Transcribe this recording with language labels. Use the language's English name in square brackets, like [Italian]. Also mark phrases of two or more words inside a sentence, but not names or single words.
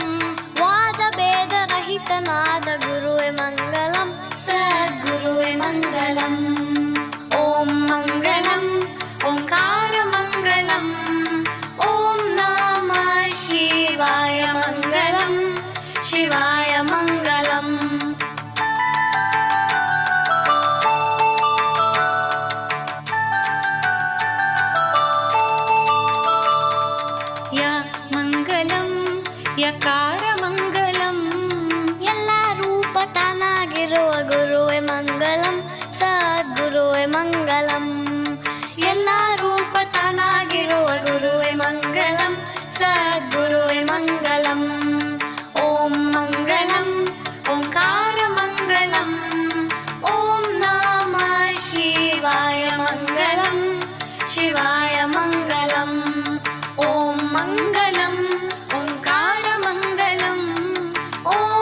[Sanskrit] वादभेदरहितनाद गुरुवे मङ्गलम् सद्गुरुवे मङ्गलम् ॐ मङ्गलम् ओङ्कारमङ्गलम् ॐ नमः शिवाय मङ्गलम् शिवाय मङ्गलम् मङ्गलम् यकारमङ्गलम् [Kannada] ಎಲ್ಲ ರೂಪತನಾಗಿರುವ ಗುರುವೆ ಮಂಗಲಂ ಸದ್ಗುರುವೆ ಮಂಗಲಂ ಎಲ್ಲ ರೂಪತನಾಗಿರುವ ಗುರುವೆ ಮಂಗಲಂ [Sanskrit] ಸದ್ಗುರುವೆ ಮಂಗಲಂ ಓಂ ಮಂಗಲಂ ಓಂಕಾರಮಂಗಲಂ ಓಂ ನಮಃ ಶಿವಾಯ ಮಂಗಲಂ ಶಿವಾಯ ಮಂಗಲಂ ಓಂ ಮಂಗಲಂ ಓಂಕಾರಮಂಗಲಂ ಓಂ